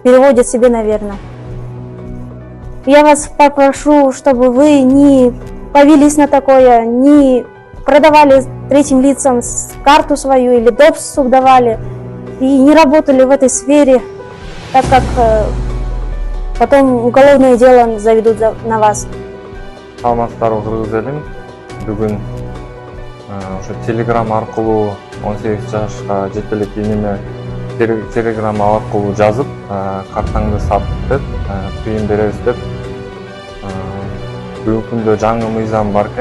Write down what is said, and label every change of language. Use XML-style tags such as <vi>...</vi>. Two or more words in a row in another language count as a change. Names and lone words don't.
<ru>Переводят себе, наверное. Я вас попрошу, чтобы вы не повелись на такое, не продавали третьим лицам карту свою или доступ давали и не работали в этой сфере, так как потом уголовное дело заведут на вас.</ru> <ky>Саламатсыздарбы кыргыз элим. Бүгүн ошо телеграм аркылуу 18 жашка жетелек иниме телеграм аркылуу жазып, картаңды сат деп, тыйын беребиз деп. Бүгүнкү күндө жаңы мыйзам бар экен.</ky>